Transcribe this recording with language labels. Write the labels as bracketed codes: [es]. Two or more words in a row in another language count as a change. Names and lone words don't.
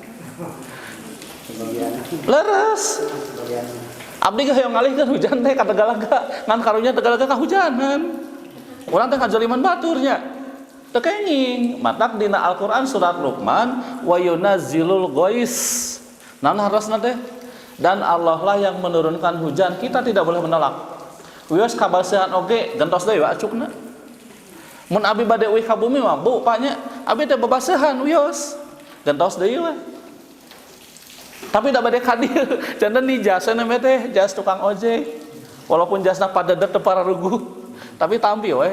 [su] Leres. Abdi ge hoyong ngalihkeun hujan teh ka Tegalaga, ngan karunya Tegalaga kahujanan. Urang teh kajoliman baturnya. Teu kenging, matak dina Al-Qur'an surat Luqman [ar] wa yunazzilul ghais. [su] Naon harosna teh? [id] Dan Allah lah yang menurunkan hujan, kita tidak boleh menolak. [su] Wios kabasehan oge gentos deui acukna. Mun abi bade euih ka bumi mah Bu, paknya abi teh babasehan wios. Gentos deui we. Tapi da bade ka dieu, janten di jasa na teh jas tukang ojek. Walaupun jasna padedet teu pararuguh, tapi tampi we.